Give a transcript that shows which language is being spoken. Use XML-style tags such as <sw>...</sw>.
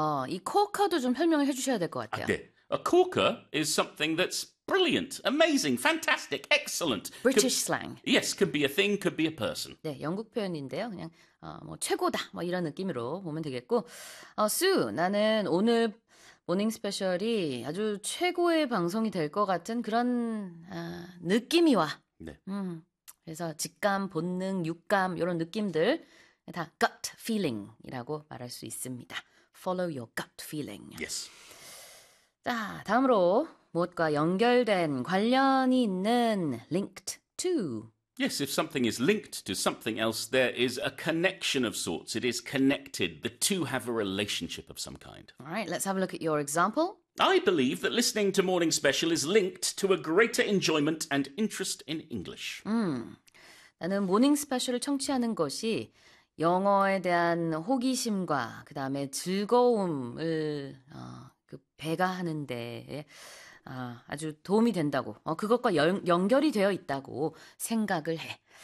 <ko>이 코커도 좀 설명을 해주셔야 될것 같아요. 아, 네.</ko> <en>A corker is something that's brilliant, amazing, fantastic, excellent. British slang. Yes, could be a thing, could be a person.</en> <ko>네, 영국 표현인데요. 그냥 뭐 최고다 뭐 이런 느낌으로 보면 되겠고, 수 나는 오늘 모닝 스페셜이 아주 최고의 방송이 될것 같은 그런 느낌이 와. 그래서 직감, 본능, 육감 이런 느낌들 다 gut feeling이라고 말할 수 있습니다.</ko> <en>Follow your gut feeling. Yes.</en> <ko>자, 다음으로 무엇과 연결된 관련이 있는 linked to.</ko> <en>Yes, if something is linked to something else, there is a connection of sorts. It is connected. The two have a relationship of some kind. All right, let's have a look at your example. I believe that listening to Morning Special is linked to a greater enjoyment and interest in English.</en> <ko>나는 모닝 스페셜을 청취하는 것이 영어에 대한 호기심과 그다음에 즐거움을 배가하는 데에 아주 도움이 된다고 그것과 연결이 되어 있다고 생각을 해.</ko>